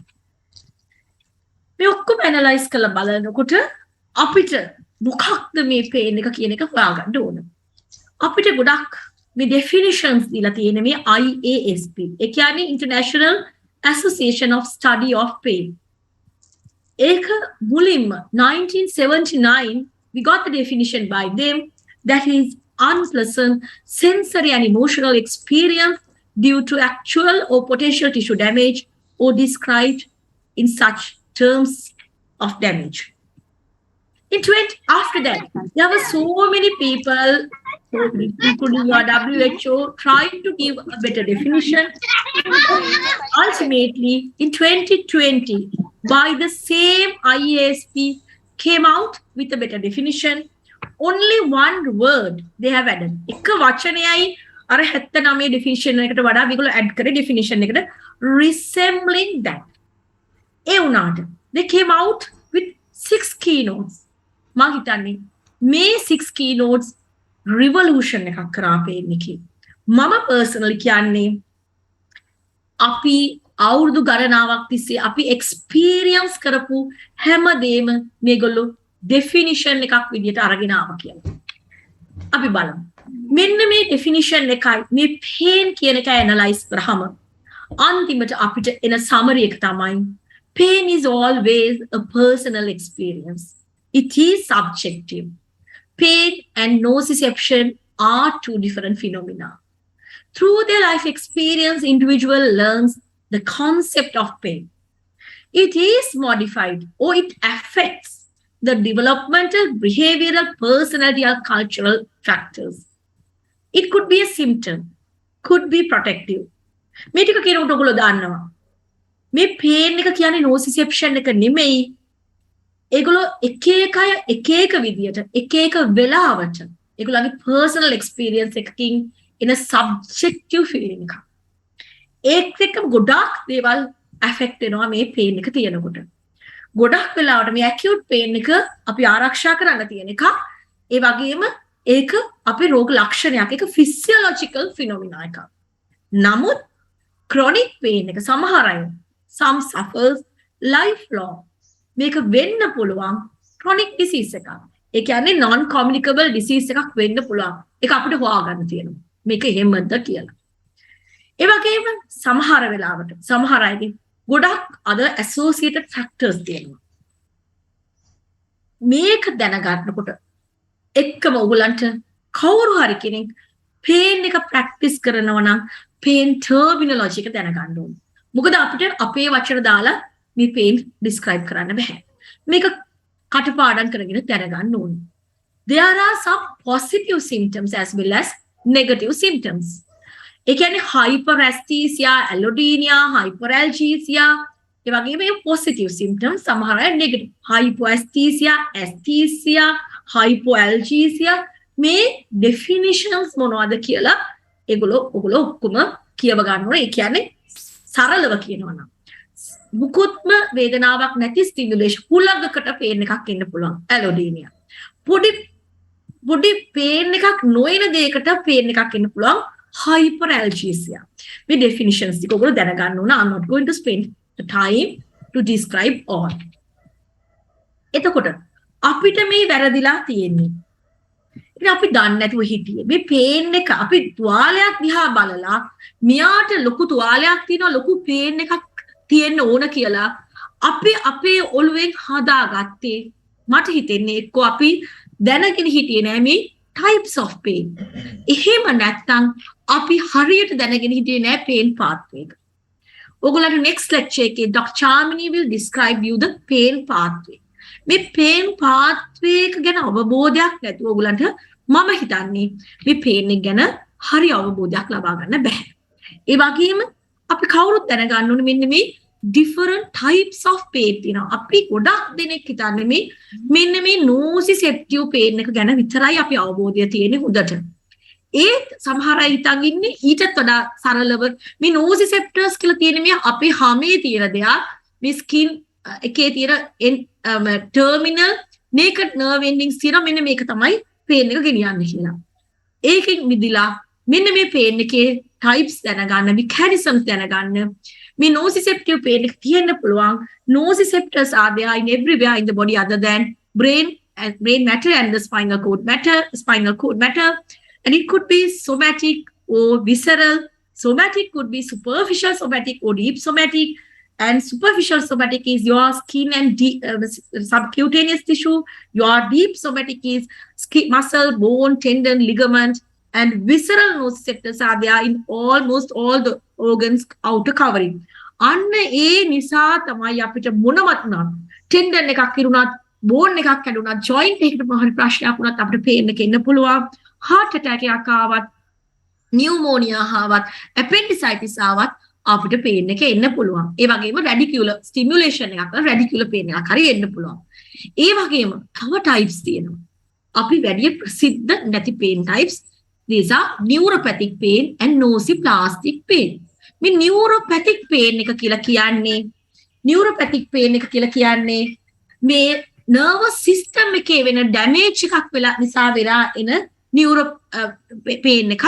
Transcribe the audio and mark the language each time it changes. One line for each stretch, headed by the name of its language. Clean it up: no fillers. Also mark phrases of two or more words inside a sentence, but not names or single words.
Sinhala: මේ ඔක්කොම ඇනලයිස් කරලා බලනකොට අපිට මොකක්ද මේ pain එක කියන එක හොයාගන්න ඕන. අපිට ගොඩක් මේ definitions දීලා තියෙන මේ IASP. ඒ කියන්නේ
English: International Association of Study of Pain.
Sinhala: ඒක මුලින්ම
English: 1979 we got the definition by them, that is unpleasant sensory and emotional experience due to actual or potential tissue damage or described in such terms of damage. After that, there were so many people, including WHO, trying to give a better definition. Ultimately, in 2020, by the same IASP came out with a better definition. Only one word they have added.
Sinhala: එක වචනයයි අර 79 definition එකට වඩා මේගොල්ලෝ add කරේ definition එකට
English: resembling that.
Sinhala: ඒ වුණාට
English: they came out with 6 keynotes.
Sinhala: මම හිතන්නේ මේ
English: 6 keynotes revolution
Sinhala: එකක් කරා pain එකේ. මම personally කියන්නේ අපි අවුරුදු ගණනාවක් තිස්සේ අපි experience කරපු හැමදේම මේගොල්ලෝ definition එකක් විදියට අරගෙන ආවා කියලා. අපි බලමු. මෙන්න මේ definition එකයි මේ pain කියන එක analyze කරාම අන්තිමට අපිට එන summary එක තමයි
English: pain is always a personal experience. It is subjective. Pain and nociception are two different phenomena. Through their life experience, individual learns the concept of pain. It is modified or it affects the developmental, behavioral, personality, or cultural factors. It could be a symptom, could be protective.
Sinhala: මේ ටික කියනකොට ඔයගොල්ලෝ දන්නවා. මේ pain එක කියන්නේ nociception එක නෙමෙයි. ඒගොල්ලෝ එක එක විදියට එක එක වෙලාවට ඒගොල්ලන්ගේ
English: personal experience
Sinhala: එකකින්
English: in a subjective feeling
Sinhala: එකක්. ඒත් එක්කම ගොඩක් දේවල් affect වෙනවා මේ pain එක තියෙනකොට. ගොඩක් වෙලාවට මේ
English: acute pain
Sinhala: එක අපි ආරක්ෂා කරන්න තියෙන එක. ඒ වගේම ඒක අපේ රෝග ලක්ෂණයක්. ඒක
English: physiological phenomena
Sinhala: එකක්. නමුත්
English: chronic pain
Sinhala: එක සමහර අය
English: some suffers lifelong.
Sinhala: මේක වෙන්න පුළුවන්
English: chronic disease
Sinhala: එකක්. ඒ කියන්නේ
English: non communicable disease
Sinhala: එකක් වෙන්න පුළුවන්. ඒක අපිට හොයාගන්න තියෙනවා. මේක එහෙමද කියලා. ඒ වගේම සමහර වෙලාවට සමහර අයගේ ගොඩක්
English: other associated factors
Sinhala: තියෙනවා. මේක දැනගන්නකොට එක්කම ඔයගලන්ට කවුරු හරි කෙනෙක් pain එක practice කරනවා නම්
English: pain terminology
Sinhala: එක දැනගන්න ඕනේ. මොකද අපිට අපේ වචන දාලා මේ pain describe කරන්න බෑ. මේක කටපාඩම් කරගෙන දැනගන්න ඕනේ.
English: There are some positive symptoms as well as negative symptoms.
Sinhala: ඒ කියන්නේ
English: hyperesthesia, allodynia, hyperalgesia,
Sinhala: ඒ වගේම
English: positive symptoms
Sinhala: සමහර අය negative.
English: Hypoesthesia, esthesia, hypoalgesia
Sinhala: මේ definitions මොනවද කියලා ඔගොල්ලෝ ඔක්කොම කියව ගන්න ඕනේ. ඒ කියන්නේ සරලව කියනවා නම් මුකුත්ම වේදනාවක් නැති ස්ටිමුලේෂන් හුලඟකට පේන් එකක් එන්න පුළුවන් ඇලෝඩීනියා. පොඩි පේන් එකක් නොයන දෙයකට පේන් එකක් එන්න පුළුවන් hyperalgesia. මේ definitions ටික ඔයගොල්ලෝ දැනගන්න ඕන.
English: I'm not going to spend the time to describe all.
Sinhala: එතකොට අපිට මේ වැරදිලා තියෙන්නේ. ඉතින් අපි දන්නේ නැතුව හිටියේ. මේ පේන් එක අපි තුවාලයක් දිහා බලලා මියාට ලොකු තුවාලයක් තියෙනවා ලොකු පේන් එකක් තියෙන්න ඕන කියලා අපි අපේ ඔළුවෙන් හදාගත්තේ. මට හිතෙන්නේ එක්ක අපි දැනගෙන හිටියේ නෑ මේ
English: types of pain.
Sinhala: එහෙම නැත්නම් අපි හරියට දැනගෙන හිටියේ නෑ
English: pain pathway
Sinhala: එක. ඔයගොල්ලන්ට
English: next lecture
Sinhala: එකේ Dr.
English: Charmini will describe you the pain pathway.
Sinhala: මේ
English: pain pathway
Sinhala: එක ගැන අවබෝධයක් නැතුව ඔයගොල්ලන්ට මම හිතන්නේ මේ pain එක ගැන හරි අවබෝධයක් ලබා ගන්න බෑ. ඒ වගේම අපි කවුරුත් දැනගන්න ඕනේ මෙන්න මේ
English: different types of pain
Sinhala: තියෙනවා. අපි ගොඩක් දෙනෙක් හිතන්නේ මෙන්න මේ
English: nociceptive pain
Sinhala: එක ගැන විතරයි අපි අවබෝධය තියෙන්නේ හොඳට. ඒත් සමහර අය හිතන් ඉන්නේ ඊටත් වඩා සරලව මේ nociceptors කියලා තියෙන මේ අපේ හැමේ තියෙන දෙයක් මේ skin එකේ තියෙන
English: terminal naked nerve endings
Sinhala: තියෙනවා. මෙන්න මේක තමයි pain එක ගෙනියන්නේ කියලා. ඒකෙන් මිදිලා මෙන්න මේ pain එකේ types දැනගන්න, mechanisms දැනගන්න. මේ
English: nociceptive pain
Sinhala: එක තියෙන්න පුළුවන්.
English: Nociceptors are there in everywhere in the body other than brain matter and the spinal cord matter. And it could be somatic or visceral. Somatic could be superficial somatic or deep somatic. And superficial somatic is your skin and subcutaneous tissue. Your deep somatic is skin, muscle, bone, tendon, ligament. And visceral nociceptors are there in almost all the organs outer covering.
Sinhala: අන්න ඒ නිසා තමයි අපිට මොනවත් නම් tendon එකක් කිරුණත් bone එකක් කැඩුණත් joint එකකට මොන හරි ප්‍රශ්නයක් වුණත් අපිට pain එක එන්න පුළුවන්.
English: heart attack
Sinhala: එකක් ආවත් pneumonia ආවත් appendicitis ආවත් අපිට pain එක එන්න පුළුවන්. ඒ වගේම
English: radicular stimulation
Sinhala: එකක්
English: radicular pain
Sinhala: එකක් හරි එන්න පුළුවන්. ඒ වගේම තව types තියෙනවා. අපි වැඩි ප්‍රසිද්ධ නැති
English: pain types. These are neuropathic pain and nociplastic pain.
Sinhala: මේ
English: neuropathic pain
Sinhala: එක කියලා කියන්නේ මේ
English: nervous system
Sinhala: එකේ වෙන damage එකක් වෙලා නිසා වෙලා එන
English: neuro pain
Sinhala: එකක්.